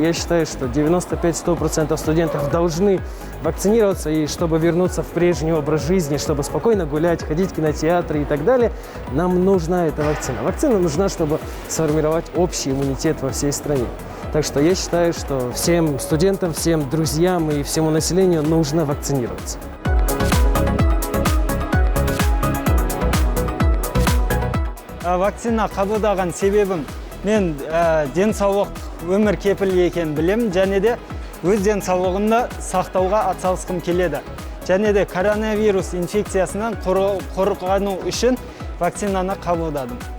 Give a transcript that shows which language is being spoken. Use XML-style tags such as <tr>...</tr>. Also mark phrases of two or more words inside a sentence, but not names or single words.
<ru>Я считаю, что 95-100% студентов должны вакцинироваться, и чтобы вернуться в прежний образ жизни, чтобы спокойно гулять, ходить в кинотеатры и так далее, нам нужна эта вакцина. Вакцина нужна, чтобы сформировать общий иммунитет во всей стране. Так что я считаю, что всем студентам, всем друзьям и всему населению нужно вакцинироваться.</ru> <kk>Вакцина қабылдаған себебім, мен денсаулық өмір кепілі екенін білемін, және де өз денсаулығымды сақтауға атсалысқым келеді. Және де коронавирус инфекциясынан қорғану үшін вакцинаны қабылдадым.</kk>